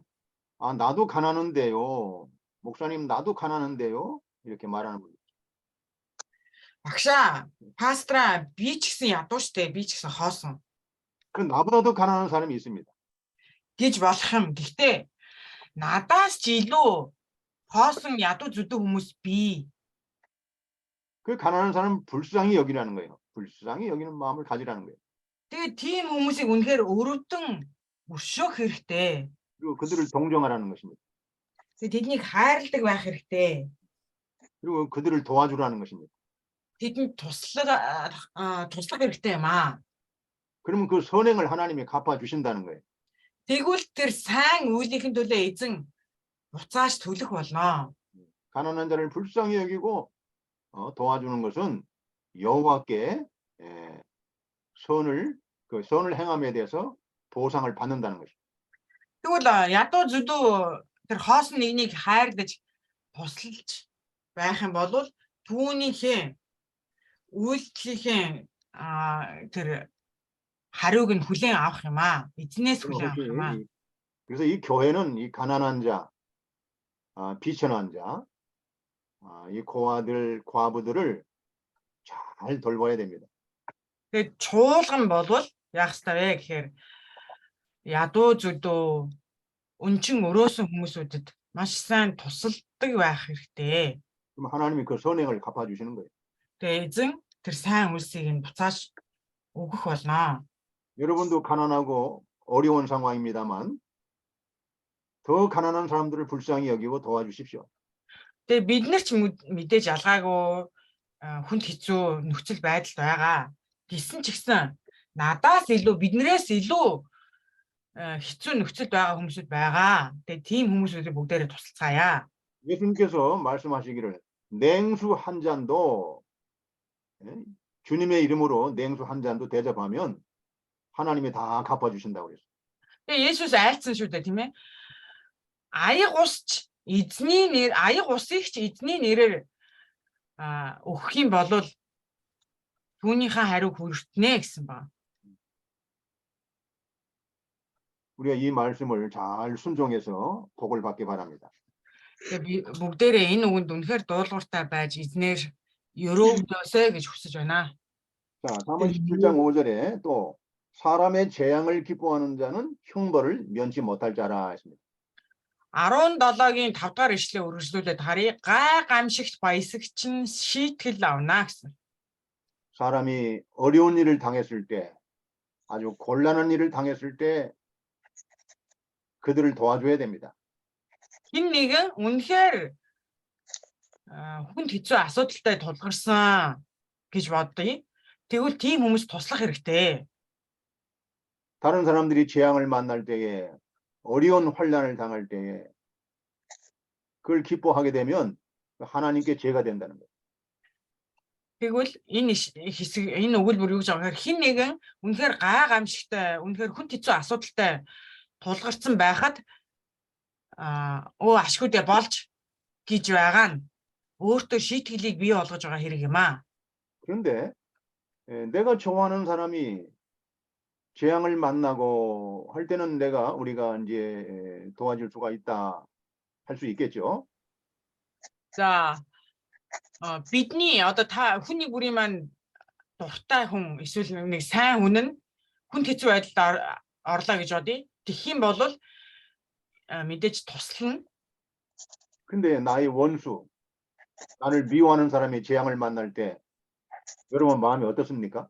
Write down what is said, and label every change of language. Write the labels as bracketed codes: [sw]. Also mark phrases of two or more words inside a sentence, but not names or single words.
[ko] 아, 나도 가난한데요. 목사님, 나도 가난한데요. 이렇게 말하는 분들. [mn] Багшаа, пастора би ч гэсэн ядуу штэ, би ч гэсэн хоосон [ko] 그 나보다도 가난한 사람이 있습니다. [mn] гэж болох юм. Гэхдээ надаас ч илүү хоосон ядуу зүдүү хүмүүс бий. [ko] 그 가난한 사람은 불쌍히 여기라는 거예요. 불쌍히 여기는 마음을 가지라는 거예요. [mn] Тэгээд тийм хүмүүсийг үнэхээр өрөвдөн өршөөх хэрэгтэй. [ko] 그리고 그들을 동정하라는 것입니다. [mn] Тэгээд тэднийг хайрладаг байх хэрэгтэй. [ko] 그리고 그들을 도와주라는 것입니다. [mn] Тэдэнд туслах хэрэгтэй юм аа. [ko] 그러면 그 선행을 하나님이 갚아 주신다는 거예요. [mn] Тэгвэл тэр сайн үйлийнхэн төлөө эзэн буцааж төлөх болно. [ko] 가난한 자를 불쌍히 여기고 도와주는 것은 여호와께 그 선을 행함에 대해서 보상을 받는다는 것입니다. [mn] Тэгвэл ядуу зүдүү тэр хоосон нэгнийг хайрлаж туслаж байх юм бол түүнийхээ үйлдэлийн тэр хариуг нь хүлээн авах юм аа. Эзнээс хүлээн авах юм аа. [ko] 그래서 이 교회는 이 가난한 자, 비천한 자, 이 고아들, 과부들을 잘 돌봐야 됩니다. [mn] Тэгээд чуулган болвол яах ёстой вэ гэхээр ядуу зүдүү өнчин өрөөсөн хүмүүсүүдэд маш сайн тусалдаг байх хэрэгтэй. [ko] 그럼 하나님이 그 선행을 갚아 주시는 거예요. [mn] Тэгээд эзэн тэр сайн үйлсийг нь буцааж өгөх болно. [ko] 여러분도 가난하고 어려운 상황입니다만 더 가난한 사람들을 불쌍히 여기고 도와주십시오. [mn] Тэгээ бид нар ч мэдээж ялгаагүй хүнд хэцүү нөхцөл байдал байгаа. Гэсэн ч гэсэн надаас илүү биднээс илүү хэцүү нөхцөлд байгаа хүмүүсүүд байгаа. Тэгээ тийм хүмүүсүүдийг бүгдээрээ тусалцгаая. [ko] 예수님께서 말씀하시기를 냉수 한 잔도 주님의 이름으로 냉수 한 잔도 대접하면 하나님이 다 갚아주신다고 그랬어요. [mn] Тэгээ Есүс айлцсан шүү дээ, тийм ээ. Аяг усч эзний нэр, аяг усыг ч эзний нэрээр өгөх юм бол түүнийхээ хариу хүртнэ гэсэн ба. [ko] 우리가 이 말씀을 잘 순종해서 복을 받기 바랍니다. [mn] Тэгээ би бүгдээрээ энэ үгэнд үнэхээр дуулууртай байж эзнэр өрөөгдөөсэй гэж хүсэж байна. [ko] 자, 잠언 17장 5절에 또 사람의 재앙을 기뻐하는 자는 형벌을 면치 못할 자라 했습니다. [mn] 17-гийн 5 дахь ишлээ үргэлжлүүлээд харъя. Гай гамшигт баясагч нь шийтгэл авна гэсэн. [ko] 사람이 어려운 일을 당했을 때, 아주 곤란한 일을 당했을 때 그들을 도와줘야 됩니다. [mn] Хин нэгэн үнэхээр хүнд хэцүү асуудалтай тулгарсан гэж бодъё. Тэгвэл тийм хүмүүс туслах хэрэгтэй. [ko] 다른 사람들이 재앙을 만날 때에, 어려운 환난을 당할 때에 그걸 기뻐하게 되면 하나님께 죄가 된다는 거예요. [mn] Тэгвэл энэ хэсэг энэ өгүүлбэр юу гэж байгаа хэрэг хин нэгэн үнэхээр гай гамшигтай, үнэхээр хүнд хэцүү асуудалтай тулгарсан байхад ашгүй дээ болж гэж байгаа нь өөртөө шийтгэлийг бий болгож байгаа хэрэг юм аа. [ko] 그런데 내가 좋아하는 사람이 재앙을 만나고 할 때는 우리가 이제 도와줄 수가 있다 할 수 있겠죠. [mn] За бидний одоо та хүний бүрийн маань дуртай хүн эсвэл нэг сайн хүн нь хүнд хэцүү байдалд орлоо гэж бодъё. Тэгэх юм бол мэдээж туслана. [ko] 근데 나의 원수, 나를 미워하는 사람이 재앙을 만날 때 여러분 마음이 어떻습니까?